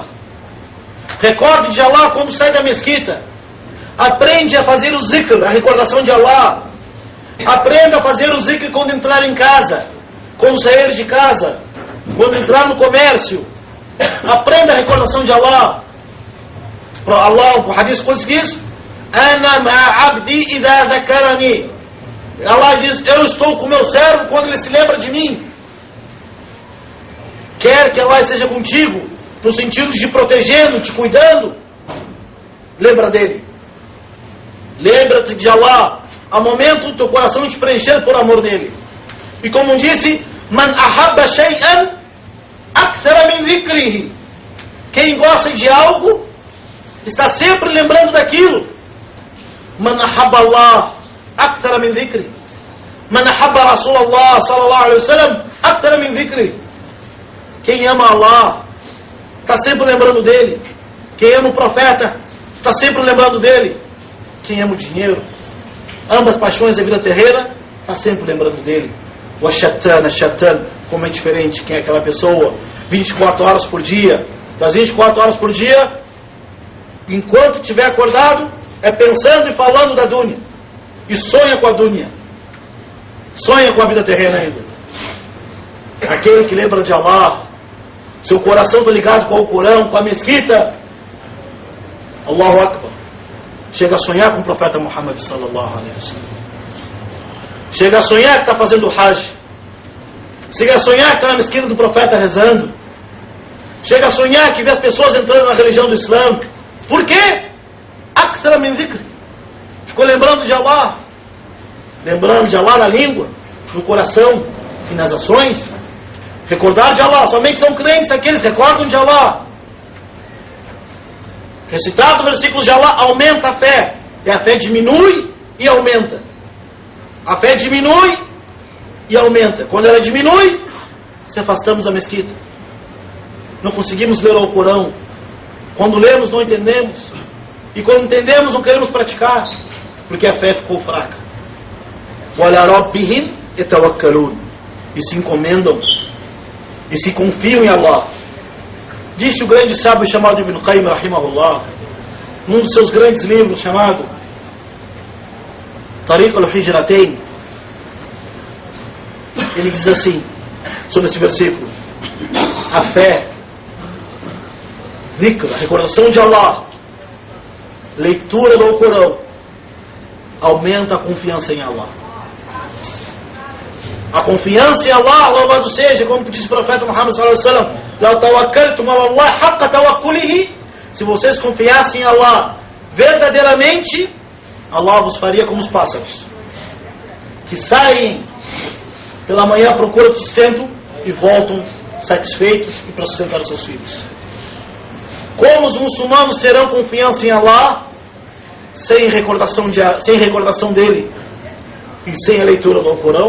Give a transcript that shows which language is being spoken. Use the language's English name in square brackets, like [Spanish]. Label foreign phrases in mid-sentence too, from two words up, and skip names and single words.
[Portuguese] Recorde de Allah quando sai da mesquita. Aprende a fazer o zikr, a recordação de Allah. Aprenda a fazer o zikr quando entrar em casa, quando sair de casa, quando entrar no comércio. Aprenda a recordação de Allah. Allah, o hadith diz: [Arabic] أنا مع عبدي إذا ذكرني. [Portuguese] Allah diz: eu estou com o meu servo quando ele se lembra de mim. Quer que Allah esteja contigo, no sentido de protegendo, te cuidando, lembra dele. Lembra-te de Allah, ao momento do teu coração te preencher por amor dele. E como disse: [Arabic] من أحب شيئا أكثر من ذكره. [Portuguese] Quem gosta de algo está sempre lembrando daquilo. [Arabic] من أحب الله أكثر من ذكري. من أحب رسول الله صلى الله عليه وسلم أكثر من ذكري. [Portuguese] Quem ama Allah está sempre lembrando dele. Quem ama o profeta está sempre lembrando dele. Quem ama o dinheiro, ambas paixões da vida terrena, está sempre lembrando dele. O shaitan, como é diferente. Quem é aquela pessoa 24 horas por dia, das 24 horas por dia, enquanto estiver acordado, é pensando e falando da dunya, e sonha com a dunya, sonha com a vida terrena ainda. Aquele que lembra de Allah, seu coração está ligado com o Corão, com a mesquita, Allahu Akbar, chega a sonhar com o profeta Muhammad [Arabic] صلى الله عليه وسلم, [Portuguese] chega a sonhar que está fazendo o Hajj, chega a sonhar que está na mesquita do profeta rezando, chega a sonhar que vê as pessoas entrando na religião do Islã. Por quê? [Arabic] أكثر من ذكر. [Portuguese] Ficou lembrando de Allah. Lembrando de Allah na língua, no coração e nas ações. Recordar de Allah. Somente são crentes aqueles que recordam de Allah. Recitado o versículo de Allah aumenta a fé. E a fé diminui e aumenta. A fé diminui e aumenta. Quando ela diminui, se afastamos da mesquita. Não conseguimos ler o Corão. Quando lemos, não entendemos. E quando entendemos, não queremos praticar. Porque a fé ficou fraca. [Arabic] وَلَا رَبِّهِمْ يَتَوَكَّلُونَ. [Portuguese] E se encomendam. E se confiam em Allah. Disse o grande sábio chamado Ibn Qayyim, rahimahullah, num dos seus grandes livros, chamado Tariq al-Hijratain. Ele diz assim, sobre esse versículo: a fé, dhikr, a recordação de Allah, leitura do Corão, aumenta a confiança em Allah. A confiança em Allah, louvado seja, como disse o profeta Muhammad [Arabic] صلى الله عليه وسلم: "لو توكلتم على الله حق توكله." [Portuguese] Se vocês confiassem em Allah verdadeiramente, Allah vos faria como os pássaros, que saem pela manhã à procura de sustento e voltam satisfeitos e para sustentar os seus filhos. Como os muçulmanos terão confiança em Allah sem recordação dele e sem a leitura do Corão?